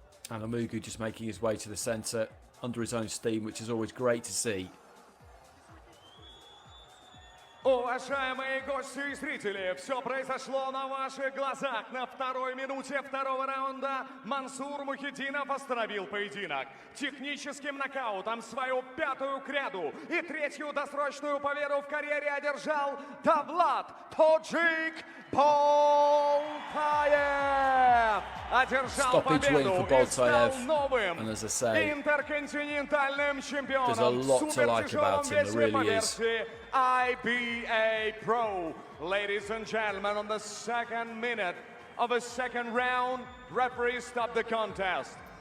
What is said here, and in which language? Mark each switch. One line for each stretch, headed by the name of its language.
English: And Amougou just making his way to the centre under his own steam, which is always great to see.
Russian: Уважаемые гости и зрители, все произошло на ваших глазах. На второй минуте второго раунда Мансур Мухиддинов остановил поединок техническим нокаутом. Свою пятую кряду и третью досрочную победу в карьере одержал Davlat Boltaev. Одержал победу и стал новым интерконтинентальным чемпионом в супертяжелом весе по версии IBA.Pro.
English: Ladies and gentlemen, on the second minute of a second round, referee stopped the contest.